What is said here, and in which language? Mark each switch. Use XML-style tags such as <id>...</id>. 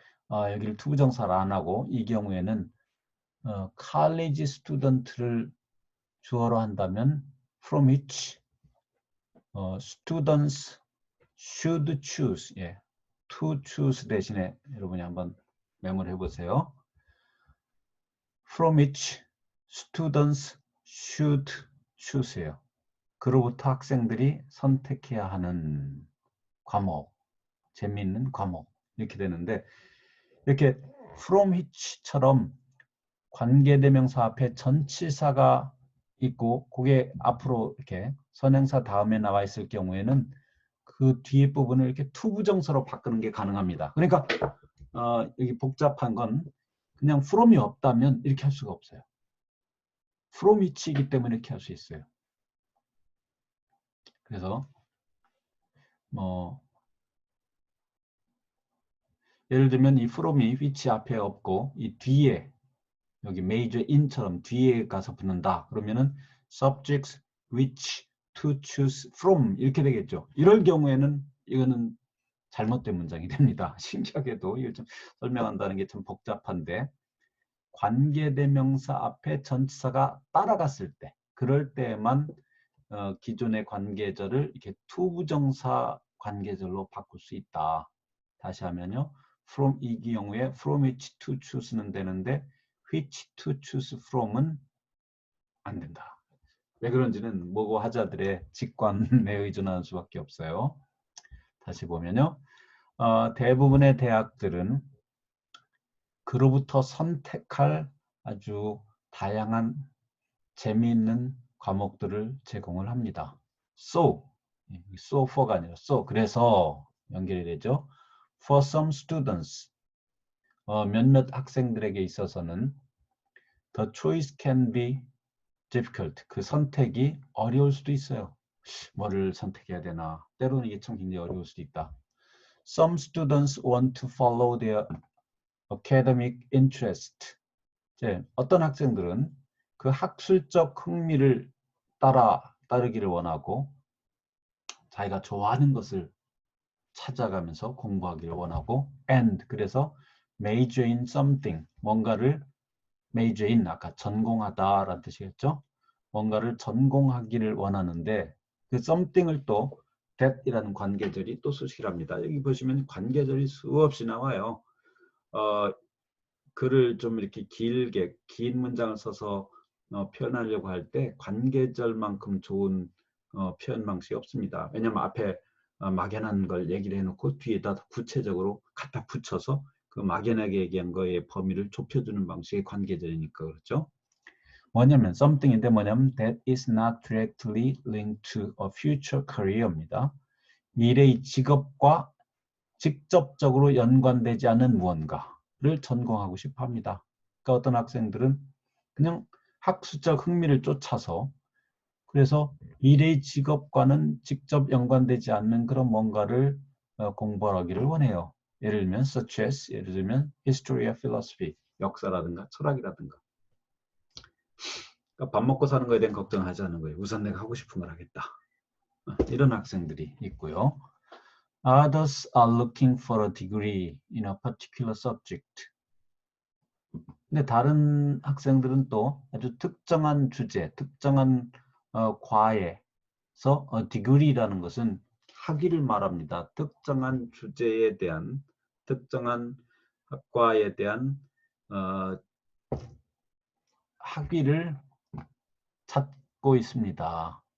<ko>여기를 투부정사를 안 하고 이 경우에는 college student를 주어로 한다면</ko> <en>from which students should choose.</en> <ko>예. to choose 대신에 여러분이 한번 메모를 해보세요.</ko> <en>from which students should choose예요.</en> <ko>그로부터 학생들이 선택해야 하는 과목, 재미있는 과목 이렇게 되는데 이렇게 from which처럼 관계대명사 앞에 전치사가 있고 그게 앞으로 이렇게 선행사 다음에 나와 있을 경우에는 그 뒤에 부분을 이렇게 투부정사로 바꾸는 게 가능합니다. 그러니까 여기 복잡한 건 그냥 from이 없다면 이렇게 할 수가 없어요. from which이기 때문에 이렇게 할 수 있어요. 그래서 뭐 예를 들면 이 from이 which 앞에 없고 이 뒤에 여기 major in처럼 뒤에 가서 붙는다.</ko> <en>그러면은 subjects which to choose from 이렇게 되겠죠.</en> <ko>이럴 경우에는 이거는 잘못된 문장이 됩니다. 신기하게도 이걸 좀 설명한다는 게 참 복잡한데 관계대명사 앞에 전치사가 따라갔을 때 그럴 때만 기존의 관계절을 이렇게 투부정사 관계절로 바꿀 수 있다. 다시 하면요. from 이 경우에</ko> <en>from which to choose</en> <ko>는 되는데</ko> <en>which to choose from</en> <ko>은 안 된다. 왜 그런지는 모고 하자들의 직관에 의존하는 수밖에 없어요. 다시 보면요. 대부분의 대학들은 그로부터 선택할 아주 다양한 재미있는 과목들을 제공을 합니다. So for가 아니라 so 그래서 연결이 되죠.</ko> <en>For some students</en> <ko>몇몇 학생들에게 있어서는</ko> <en>the choice can be difficult.</en> <ko>그 선택이 어려울 수도 있어요. 뭐를 선택해야 되나. 때로는 이게 참 굉장히 어려울 수도 있다.</ko> <en>Some students want to follow their academic interest.</en> <ko>어떤 학생들은 그 학술적 흥미를 따르기를 원하고 자기가 좋아하는 것을 찾아가면서 공부하기를 원하고 and 그래서</ko> <en>major in something</en> <ko>뭔가를 major in 아까 전공하다라는 뜻이겠죠. 뭔가를 전공하기를 원하는데 그 something을 또 that이라는 관계절이 또 수식합니다. 여기 보시면 관계절이 수없이 나와요. 글을 좀 이렇게 길게 긴 문장을 써서 표현하려고 할 때 관계절만큼 좋은 표현 방식이 없습니다. 왜냐하면 앞에 막연한 걸 얘기를 해놓고 뒤에다 구체적으로 갖다 붙여서 그 막연하게 얘기한 거의 범위를 좁혀주는 방식의 관계절이니까 그렇죠.</ko> <en>뭐냐면 something인데 뭐냐면 that is not directly linked to a future career입니다.</en> <ko>미래의 직업과 직접적으로 연관되지 않은 무언가를 전공하고 싶어 합니다. 그러니까 어떤 학생들은 그냥 학술적 흥미를 쫓아서 그래서 미래의 직업과는 직접 연관되지 않는 그런 뭔가를 공부하기를 원해요. 예를 들면 such as 예를 들면</ko> <en>history of philosophy</en> <ko>역사라든가 철학이라든가 그러니까 밥 먹고 사는 거에 대한 걱정하지 않는 거예요. 우선 내가 하고 싶은 걸 하겠다. 이런 학생들이 있고요.</ko> <en>Others are looking for a degree in a particular subject.</en> <ko>근데 다른 학생들은 또 아주 특정한 주제, 특정한 과에서 degree라는 것은 학위를 말합니다. 특정한 주제에 대한, 특정한 학과에 대한 학위를 찾고 있습니다.</ko>